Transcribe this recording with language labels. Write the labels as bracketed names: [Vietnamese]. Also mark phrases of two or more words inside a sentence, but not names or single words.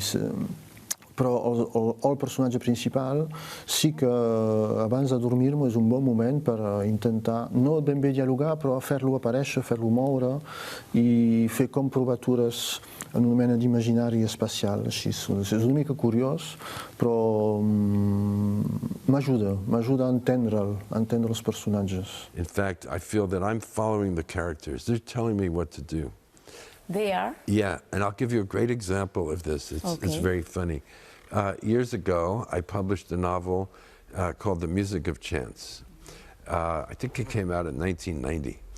[Catalan] Però el personatge principal sí que abans de dormir-me és un bon moment per intentar, no ben bé dialogar, però fer-lo aparèixer, fer-lo moure i fer com provatures en una mena d'imaginari especial. És una mica curiós, però m'ajuda a entendre els personatges. [English] In fact, I feel that I'm following the characters. They're telling me what to do. They are? Yeah, and I'll give you a great example of this. It's very funny. Years ago, I published a novel called The Music of Chance. I think it came out in 1990.